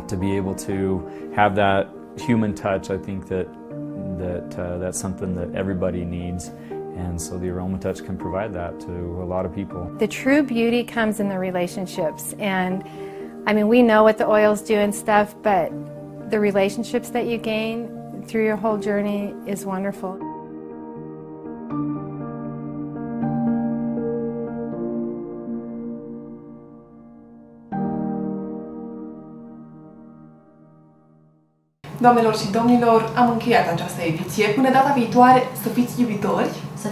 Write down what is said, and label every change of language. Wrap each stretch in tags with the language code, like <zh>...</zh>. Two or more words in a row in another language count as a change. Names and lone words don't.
<en>To be able to have that human touch, I think that's something that everybody needs. And so the Aromatouch can provide that to a lot of people. The true beauty comes in the relationships. And I mean, we know what the oils do and stuff, but the relationships that you gain through your whole journey is wonderful.</en> <ro>Doamnelor și domnilor, am încheiat această ediție. Până data viitoare, să fiți iubitori,</ro>